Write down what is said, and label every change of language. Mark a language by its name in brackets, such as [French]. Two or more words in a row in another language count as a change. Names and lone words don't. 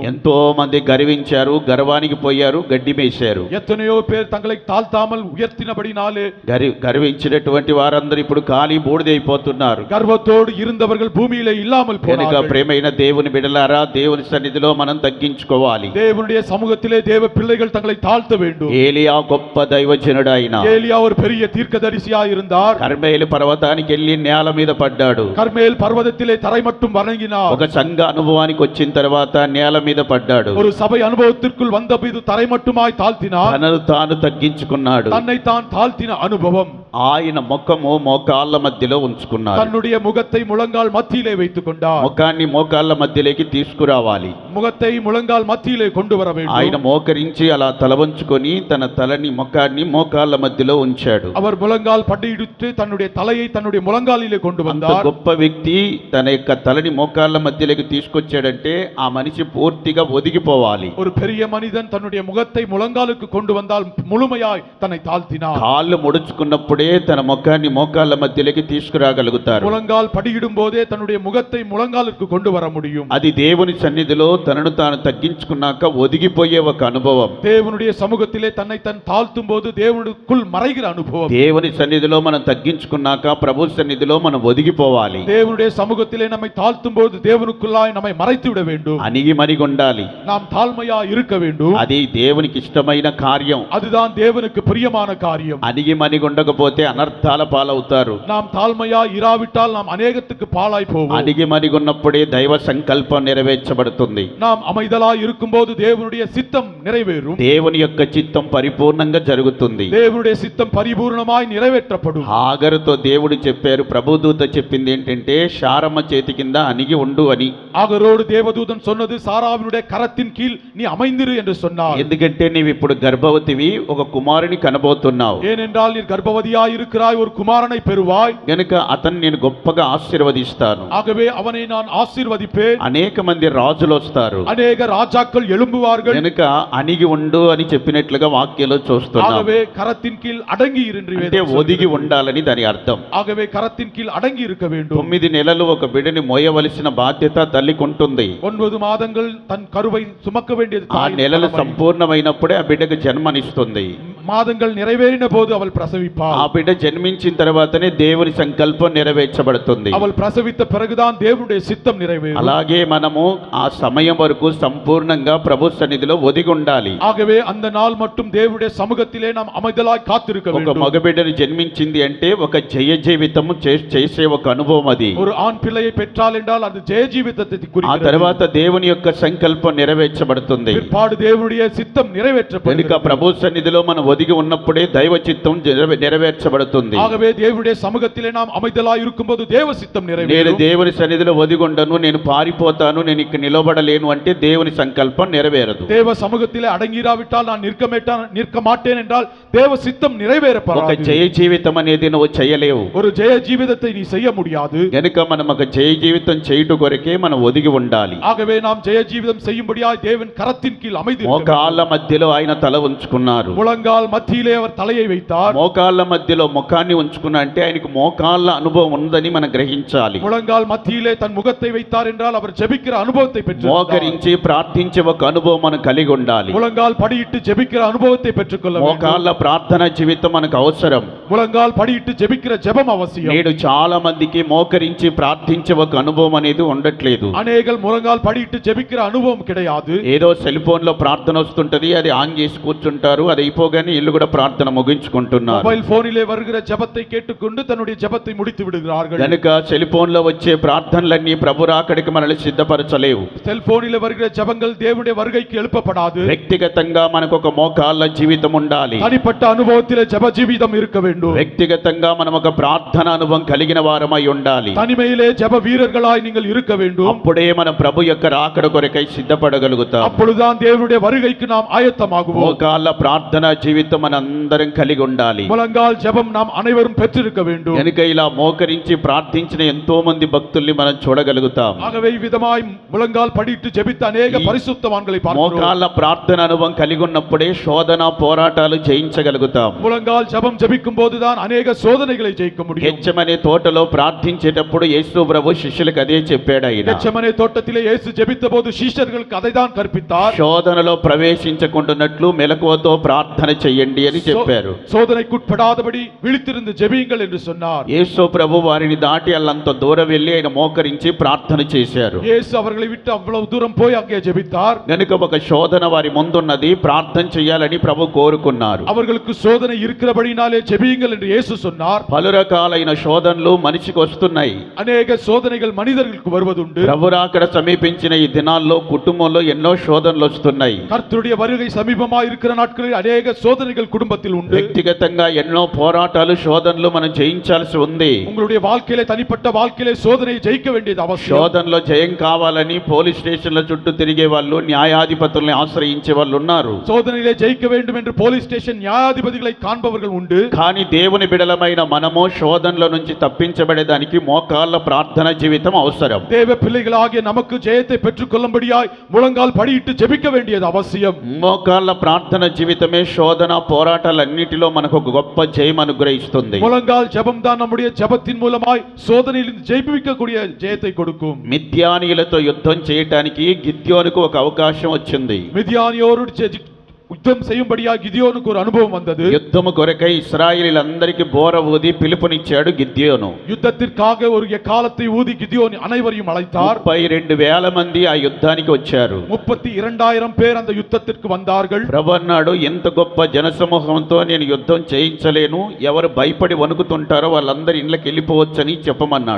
[Telugu] ఎంతో మంది గర్వించారు, గర్వానికి పోయారు, గడ్డి మేశారు. [Tamil] எத்தனையோ பேர் தங்களை தாழ்த்தாமல் உயர்த்தினபடினாலே [Telugu] గర్వించినటువంటి వారందరూ ఇప్పుడు ఖాళీ బూడిదైపోతున్నారు. [Tamil] கர்வத்தோடு இருந்தவர்கள் பூமியிலே இல்லாமல் [Telugu] కనుక [Tamil] போனார்கள். [Telugu] ప్రేమైన దేవుని బిడ్డలారా, దేవుని సన్నిధిలో మనం తగ్గించుకోవాలి. [Tamil] தேவனுடைய சமூகத்திலே தேவ பிள்ளைகள் தங்களை தாழ்த்த வேண்டும். [Telugu] ఏలియా గొప్ప దైవజనుడు ఆయన. [Tamil] ஏலியா ஒரு பெரிய தீர்க்கதரிசியாய் இருந்தார். [Telugu] కర్మేలు పర్వతానికి వెళ్ళి నేల మీద పడ్డాడు. [Tamil] கர்மேல் பர்வதத்திலே தரை மட்டும் வணங்கினார். [Telugu] ఒక సంఘ అనుభవానికి వచ్చిన తర్వాత నేల మీద పడ్డాడు. [Tamil] ஒரு சபை அனுபவத்திற்குள் வந்தபோது தரை மட்டுமாய் தாழ்த்தினார். [Telugu] తనను తాను తగ్గించుకున్నాడు. [Tamil] தன்னை தான் தாழ்த்தின அனுபவம். [Telugu] ఆయన ముఖము మోకాళ్ళ మధ్యలో ఉంచుకున్నాడు. [Tamil] தன்னுடைய முகத்தை முழங்கால் மத்தியிலே வைத்துக் கொண்டார். [Telugu] ముఖాన్ని మోకాళ్ళ మధ్యలోకి తీసుకురావాలి. [Tamil] முகத்தை முழங்கால் மத்தியிலே கொண்டு வர [Telugu] ఆయన [Tamil] வேண்டும். [Telugu] మోకరించి అలా తల వంచుకొని తన తలని ముఖాన్ని మోకాళ్ళ మధ్యలో ఉంచాడు. [Tamil] அவர் முழங்கால் படியிட்டு தன்னுடைய தலையை தன்னுடைய முழங்காலிலே கொண்டு [Telugu] అంత [Tamil] வந்தார். [Telugu] గొప్ప వ్యక్తి తన యొక్క తలని మోకాళ్ళ మధ్యలోకి తీసుకొచ్చాడంటే ఆ మనిషి పూర్తిగా ఒదిగిపోవాలి. [Tamil] ஒரு பெரிய மனிதன் தன்னுடைய முகத்தை முழங்காலுக்கு கொண்டு வந்தால் முழுமையாய் தன்னை தாழ்த்தினார். [Telugu] కాళ్ళు ముడుచుకున్నప్పుడే తన ముఖాన్ని మోకాళ్ళ మధ్యలోకి తీసుకురాగలుగుతారు. [Tamil] முழங்கால் படியிடும் போதே தன்னுடைய முகத்தை முழங்காலுக்கு கொண்டு வர முடியும். [Telugu] అది దేవుని సన్నిధిలో తనను తాను తగ్గించుకున్నాక ఒదిగిపోయే ఒక అనుభవం. [Tamil] தேவனுடைய சமூகத்திலே தன்னை தன் தாழ்த்தும் போது தேவனுக்குள் மறைகிற அனுபவம். [Telugu] దేవుని సన్నిధిలో మనం తగ్గించుకున్నాక ప్రభు సన్నిధిలో మనం ఒదిగిపోవాలి. [Tamil] தேவனுடைய சமூகத்திலே நம்மை தாழ்த்தும் போது தேவனுக்குள்ளாய் நம்மை மறைத்து விட வேண்டும். [Telugu] అణిగి మరిగి ఉండాలి. [Tamil] நாம் தாழ்மையா இருக்க வேண்டும். [Telugu] అది దేవునికి ఇష్టమైన కార్యం. [Tamil] அதுதான் தேவனுக்கு பிரியமான காரியம். [Telugu] అణిగి మరిగి ఉండకపోతే లేకపోతే అనర్థాల పాలవుతారు. [Tamil] நாம் தாழ்மையா இராவிட்டால் நாம் அநேகத்துக்கு பாழாய் போவோம். [Telugu] అడిగి మరిగున్నప్పుడే దైవ సంకల్పం నెరవేర్చబడుతుంది. [Tamil] நாம் அமைதலாய் இருக்கும்போது தேவனுடைய சித்தம் நிறைவேறும். [Telugu] దేవుని యొక్క చిత్తం పరిపూర్ణంగా జరుగుతుంది. [Tamil] தேவனுடைய சித்தம் பரிபூர்ணமாய் நிறைவேற்றப்படும். [Telugu] హాగరుతో దేవుడు చెప్పారు, ప్రభుదూత చెప్పింది ఏంటంటే శారమ్మ చేతి కింద అణిగి ఉండు అని. [Tamil] ஆகரோடு தேவதூதன் சொன்னது சாராவினுடைய கரத்தின் கீழ் நீ அமைந்திரு என்று சொன்னார். [Telugu] ఎందుకంటే నీవు ఇప్పుడు గర్భవతివి, ఒక కుమారుని కనబోతున్నావు. [Tamil] ஏனென்றால் நீ கர்ப்பவதியாய் இருக்கிறாய், ஒரு குமாரனை பெறுவாய். [Telugu] గనుక అతన్ని నేను గొప్పగా ఆశీర్వదిస్తాను. [Tamil] ஆகவே அவனை நான் ஆசீர்வதிப்பேன். [Telugu] అనేక మంది రాజులు వస్తారు. [Tamil] அநேக ராஜாக்கள் எழும்புவார்கள். [Telugu] గనుక అణిగి ఉండు అని చెప్పినట్లుగా వాక్యంలో చూస్తున్నాం. [Tamil] ஆகவே கரத்தின் கீழ் అடங்கி இரு என்று [Telugu] అంటే [Tamil] வேதம் [Telugu] ఒదిగి [Tamil] சொல்கிறது. [Telugu] ఉండాలని దాని అర్థం. [Tamil] ஆகவே கரத்தின் கீழ் அடங்கி இருக்க வேண்டும். [Telugu] 9 నెలలు ఒక బిడ్డని మోయవలసిన బాధ్యత తల్లికి ఉంటుంది. [Tamil] 9 மாதங்கள் தன் கருவை சுமக்க வேண்டியது [Telugu] ఆ [Tamil] தாயின் [Telugu] నెలలు [Tamil] கடமை. [Telugu] సంపూర్ణమైనప్పుడే ఆ బిడ్డకు జన్మనిస్తుంది. [Tamil] மாதங்கள் நிறைவேறின போது அவள் [Telugu] ఆ [Tamil] பிரசவிப்பாள். [Telugu] బిడ్డ జన్మించిన తర్వాతనే దేవుని సంకల్పం నెరవేర్చబడుతుంది. [Tamil] அவள் பிரசவித்த பிறகுதான் தேவனுடைய சித்தம் நிறைவேறும். [Telugu] అలాగే మనము ఆ సమయం వరకు సంపూర్ణంగా ప్రభు సన్నిధిలో ఒదిగి ఉండాలి. [Tamil] ஆகவே அந்த நாள் மட்டும் தேவனுடைய சமூகத்திலே நாம் அமைதலாய் காத்திருக்க [Telugu] ఒక [Tamil] வேண்டும். [Telugu] మగబిడ్డను జన్మించింది అంటే ఒక జయ జీవితము చేసే ఒక అనుభవం అది. [Tamil] ஒரு ஆண் பிள்ளையை பெற்றால் என்றால் அது ஜெய ஜீவிதத்தை [Telugu] ఆ [Tamil] குறிக்கிறது. [Telugu] తర్వాత దేవుని యొక్క సంకల్పం నెరవేర్చబడుతుంది. [Tamil] பிற்பாடு தேவனுடைய சித்தம் [Telugu] కనుక [Tamil] நிறைவேற்றப்படுகிறது. [Telugu] ప్రభు సన్నిధిలో మనం ఒదిగి ఉన్నప్పుడే దైవ చిత్తం నెరవేర్చబడుతుంది. [Tamil] ஆகவே தேவனுடைய சமூகத்திலே நாம் அமைதலாய் இருக்கும்போது தேவ சித்தம் [Telugu] నేను [Tamil] நிறைவேறும். [Telugu] దేవుని సన్నిధిలో ఒదిగొండను, నేను పారిపోతాను, నేను ఇక్కడ నిలబడలేను అంటే దేవుని సంకల్పం నెరవేరదు. [Tamil] தேவ சமூகத்திலே அடங்கிராவிட்டால் நான் நிற்க மாட்டேன் என்றால் தேவ சித்தம் [Telugu] ఒక [Tamil] நிறைவேறப்படாது. [Telugu] జయ జీవితం అనేది నువ్వు చేయలేవు. [Tamil] ஒரு ஜெய ஜீவிதத்தை நீ செய்ய முடியாது. [Telugu] గనుక మనం ఒక జయ జీవితం చేయుట కొరకే మనం ఒదిగి ఉండాలి. [Tamil] ஆகவே நாம் ஜெய ஜீவிதம் செய்யும்படியாய் தேவன் கரத்தின் கீழ் அமைதி [Telugu] మోకాళ్ళ మధ్యలో ఆయన తల ఉంచుకున్నారు. [Tamil] முழங்கால் மத்தியிலே அவர் தலையை வைத்தார். [Telugu] మోకాళ్ళ మధ్యలో ముఖాన్ని ఉంచుకున్నా అంటే ఆయనకు మోకాళ్ళ అనుభవం ఉందని మనం గ్రహించాలి. [Tamil] முழங்கால் மத்தியிலே தன் முகத்தை வைத்தார் என்றால் அவர் ஜெபிக்கிற அனுபவத்தை பெற்றார். [Telugu] మోకరించి ప్రార్థించే ఒక అనుభవం మనం కలిగి ఉండాలి. [Tamil] முழங்கால் படியிட்டு ஜெபிக்கிற அனுபவத்தை பெற்றுக்கொள்ள வேண்டும். [Telugu] మోకాళ్ళ ప్రార్థన జీవితం మనకు అవసరం. [Tamil] முழங்கால் படியிட்டு ஜெபிக்கிற ஜெபம் அவசியம். [Telugu] నేడు చాలా మందికి మోకరించి ప్రార్థించే ఒక అనుభవం అనేది ఉండట్లేదు. [Tamil] அநேகர் முழங்கால் படியிட்டு ஜெபிக்கிற அனுபவம் கிடையாது. [Telugu] ఏదో [English] cell phone [Telugu] లో ప్రార్థన వస్తుంటది, అది ఆన్ చేసి కూర్చుంటారు, అది అయిపోగానే ఇల్లు కూడా ప్రార్థన ముగించుకుంటున్నారు. [English] mobile phone [Tamil] வருகிற ஜெபத்தை கேட்டுக்கொண்டு தன்னுடைய ஜெபத்தை முடித்து விடுகிறார்கள். [Telugu] కనుక [English] cell phone [Telugu] లో వచ్చే ప్రార్థనలన్నీ ప్రభు రాకడికి మనల్ని సిద్ధపరచలేవు. [Tamil] செல்போனிலே வருகிற ஜெபங்கள் தேவனுடைய வருகைக்கு எழுப்பப்படாது. [Telugu] వ్యక్తిగతంగా మనకు ఒక మోకాళ్ళ జీవితం ఉండాలి. [Tamil] தனிப்பட்ட அனுபவத்திலே ஜெப ஜீவிதம் இருக்க வேண்டும். [Telugu] వ్యక్తిగతంగా మనం ఒక ప్రార్థన అనుభవం కలిగిన వారమై ఉండాలి. [Tamil] தனிமையிலே ஜெப வீரர்களாய் நீங்கள் இருக்க வேண்டும். [Telugu] అప్పుడే మన ప్రభు యొక్క రాకడ కొరకై సిద్ధపడగలుగుతాం. [Tamil] அப்பொழுதுதான் தேவனுடைய வருகைக்கு நாம் ஆயத்தமாகுவோம். [Telugu] మోకాళ్ళ ప్రార్థన జీవితం మనందరం కలిగి ఉండాలి. [Tamil] முழங்கால் ஜெபம் நாம் அனைவரும் பெற்றிருக்க வேண்டும். [Telugu] కనుక ఇలా మోకరించి ప్రార్థించిన ఎంతో మంది భక్తుల్ని మనం చూడగలుగుతాం. [Tamil] ஆகவே விதமாய் முழங்கால் படிட்டு ஜெபித்த அநேக பரிசுத்தவான்களை பார்க்கிறோம். [Telugu] మోకాళ్ళ ప్రార్థన అనుభవం కలిగి ఉన్నప్పుడే శోధన పోరాటాలు జయించగలుగుతాం. [Tamil] முழங்கால் ஜெபம் ஜெபிக்கும் போதுதான் அநேக சோதனைகளை ஜெயிக்க முடியும். [Telugu] గెత్సెమనే తోటలో ప్రార్థించేటప్పుడు యేసు ప్రభు శిష్యులకు అదే చెప్పాడు. ఆయన [Tamil] கெத்செமனே தோட்டத்திலே இயேசு ஜெபித்த போது சீஷர்களுக்கு அதைதான் கற்பித்தார். [Telugu] శోధనలో ప్రవేశించకుండానట్లు మెలకువతో ప్రార్థన చెయ్యండి అని చెప్పారు. [Tamil] சோதனைக்குட்படாதபடி விழித்திருந்து ஜெபியுங்கள் என்று சொன்னார். [Telugu] యేసు ప్రభు వారిని దాటి అల్లంత దూరం వెళ్ళి ఆయన మోకరించి ప్రార్థన చేశారు. [Tamil] இயேசு அவர்களை விட்டு அவ்வளவு தூரம் போய் அங்கே ஜெபித்தார். [Telugu] గనుక ఒక శోధన వారి ముందున్నది, ప్రార్థన చేయాలని ప్రభు కోరుకున్నారు. [Tamil] அவர்களுக்கு சோதனை இருக்கிறபடினாலே ஜெபியுங்கள் என்று இயேசு சொன்னார். [Telugu] పలు రకాలైన శోధనలు మనిషికి వస్తున్నాయి. [Tamil] அநேக சோதனைகள் மனிதர்களுக்கு வருவதுண்டு. [Telugu] ప్రభు రాకడ సమీపించిన ఈ దినాల్లో కుటుంబంలో ఎన్నో శోధనలు వస్తున్నాయి. [Tamil] கர்த்தருடைய வருகை சமீபமாய் இருக்கிற நாட்களில் அநேக சோதனைகள் குடும்பத்தில் உண்டு. [Telugu] వ్యక్తిగతంగా ఎన్నో పోరాటాలు శోధనలు మనం జయించాల్సి ఉంది. [Tamil] உங்களுடைய வாழ்க்கையிலே தனிப்பட்ட வாழ்க்கையிலே சோதனையை ஜெயிக்க வேண்டியது அவசியம். [Telugu] శోధనలో జయం కావాలని [English] police stations [Telugu] చుట్టూ తిరిగే వాళ్ళు, న్యాయాధిపతుల్ని ఆశ్రయించే వాళ్ళు ఉన్నారు. [Tamil] சோதனையிலே ஜெயிக்க வேண்டும் என்று [English] police station [Tamil] நியாயாதிபதிகளை காண்பவர்கள் உண்டு. [Telugu] కానీ దేవుని బిడలమైన మనము శోధనల నుంచి తప్పించబడేదానికి మోకాళ్ళ ప్రార్థన జీవితం అవసరం. [Tamil] தேவ பிள்ளைகளாகிய நமக்கு ஜெயத்தை பெற்றுக்கொள்ளும்படியாய் முழங்கால் படியிட்டு ஜெபிக்க வேண்டியது அவசியம். [Telugu] మోకాళ్ళ ప్రార్థన జీవితమే శోధన పోరాటాలన్నిటిలో మనకు ఒక గొప్ప జయం అనుగ్రహిస్తుంది. [Tamil] முழங்கால் ஜெபம் தான் நம்முடைய ஜெபத்தின் மூலமாய் சோதனையிலிருந்து ஜெயிப்பிக்கக்கூடிய ஜெயத்தை கொடுக்கும். [Telugu] మిద్యానీయులతో యుద్ధం చేయటానికి గిద్యోనుకు ఒక అవకాశం వచ్చింది. [Tamil] மிதியானியோடு யுத்தம் செய்யும்படியா கிதியோனுக்கு ஒரு அனுபவம் வந்தது. [Telugu] యుద్ధము కొరకై ఇశ్రాయేలీలందరికీ బోర ఊది పిలుపునిచ్చాడు గిద్యోను. [Tamil] యుద్ధத்திற்காக ஒரு எக்காலத்தை ஊதி கிதியோன் அனைவரையும் அழைத்தார். [Telugu] 32,000 మంది ఆ యుద్ధానికి వచ్చారు. [Tamil] 32,000 பேர் அந்த யுத்தத்திற்கு வந்தார்கள். [Telugu] ప్రభు అన్నాడు, ఎంత గొప్ప జనసమూహంతో నేను యుద్ధం చేయించలేను, ఎవరు భయపడి వణుకుతుంటారో వాళ్ళందరూ ఇళ్ళకి వెళ్ళిపోవచ్చని చెప్పమన్నాడు.